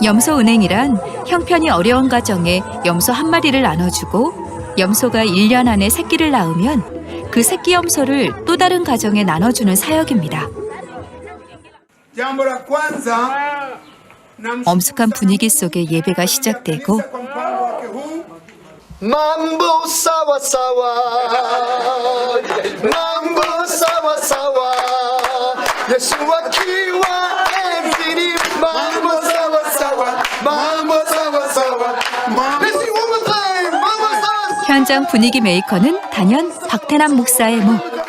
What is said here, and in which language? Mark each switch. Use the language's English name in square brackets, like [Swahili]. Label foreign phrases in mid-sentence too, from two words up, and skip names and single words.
[Korean] 염소은행이란 형편이 어려운 가정에 염소 한 마리를 나눠주고 염소가 1년 안에 새끼를 낳으면 그 새끼 염소를 또 다른 가정에 나눠주는 사역입니다. 엄숙한 분위기 속에 예배가 시작되고 [Swahili] mambo sawa sawa mambo sawa sawa Yeshua kiwa every mambo sawa sawa mambo sawa sawa [English] Let's see one more time [Swahili] mambo sawa [Korean] 현장 분위기 메이커는 단연 박태남 목사의 목.